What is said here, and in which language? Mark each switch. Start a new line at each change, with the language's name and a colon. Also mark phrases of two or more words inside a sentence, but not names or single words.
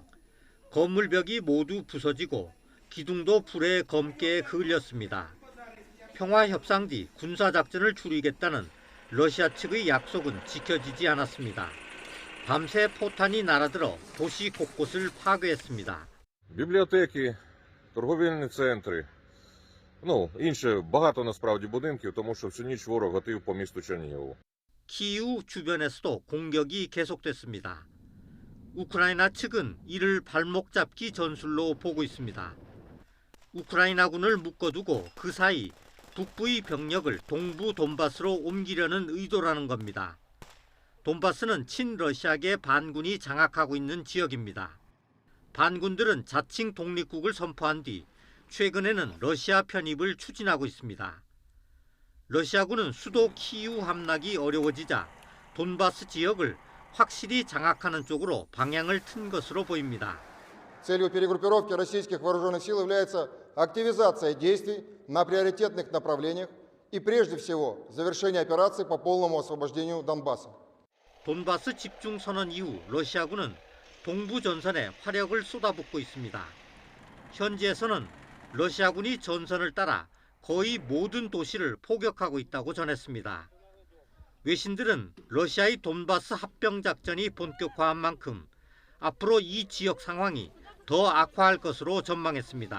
Korean: 건물벽이 모두 부서지고 기둥도 불에 검게 그을렸습니다. 평화협상 뒤 군사작전을 줄이겠다는 러시아 측의 약속은 지켜지지 않았습니다. 밤새 포탄이 날아들어 도시 곳곳을 파괴했습니다.
Ukrainian: Бібліотеки, торговельні центри, інше багато насправді будинків, тому що всю ніч ворог гатив по місту Чернігову.
Korean: 키이우 주변에서도 공격이 계속됐습니다. 우크라이나 측은 이를 발목 잡기 전술로 보고 있습니다. 우크라이나군을 묶어두고 그 사이 북부의 병력을 동부 돈바스로 옮기려는 의도라는 겁니다. 돈바스는 친러시아계 반군이 장악하고 있는 지역입니다. 반군들은 자칭 독립국을 선포한 뒤 최근에는 러시아 편입을 추진하고 있습니다. 러시아군은 수도 키이우 함락이 어려워지자 돈바스 지역을 확실히 장악하는 쪽으로 방향을 튼 것으로 보입니다.
Russian: Целью перегруппировки российских вооруженных сил является активизация действий на приоритетных направлениях и прежде всего завершение операций по полному освобождению Донбасса.
Korean: 돈바스 집중 선언 이후 러시아군은 동부 전선에 화력을 쏟아붓고 있습니다. 현지에서는 러시아군이 전선을 따라 거의 모든 도시를 포격하고 있다고 전했습니다. 외신들은 러시아의 돈바스 합병 작전이 본격화한 만큼 앞으로 이 지역 상황이 더 악화할 것으로 전망했습니다.